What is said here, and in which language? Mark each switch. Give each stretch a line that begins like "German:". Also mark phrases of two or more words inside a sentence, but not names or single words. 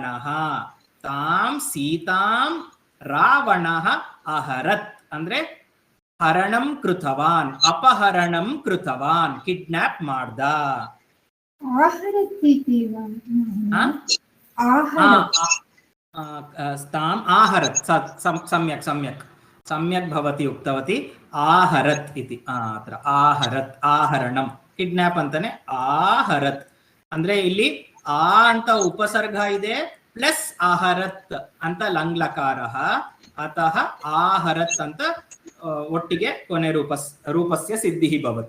Sanskrit: ತಾಂ ಸೀತಾಂ ರಾವಣ ಅಹರತ್ ಅಂದ್ರೆ ಹರಣಂ ಕೃತವಾನ್, ಅಪಹರಣಂ ಕೃತವಾನ್,
Kannada: ಕಿಡ್ನಾಪ್ ಮಾಡ್ದ.
Sanskrit: ಆಹರತ್ ಸಮ್ಯಕ್ ಸಮ್ಯಕ್ ಸಮ್ಯಕ್ ಭವತಿ ಉಕ್ತವತಿ. ಆಹರತ್ ಇತಿ ಅತ್ರ ಆಹರತ್ ಆಹರಣಂ
Kannada: ಕಿಡ್ನಾಪ್ ಅಂತಾನೆ. ಆಹರತ್ ಅಂದ್ರೆ ಇಲ್ಲಿ ಆ ಅಂತ ಉಪಸರ್ಗ ಇದೆ ಪ್ಲಸ್ ಆಹರತ್ ಅಂತ ಲಂಗ್ಲಕಾರ.
Sanskrit: ಅತಃ ಆಹರತ್
Kannada: ಅಂತ ಒಟ್ಟಿಗೆ ಕೊನೆ
Sanskrit: ರೂಪಸ್ಯ ಸಿದ್ಧಿ ಭವತಿ.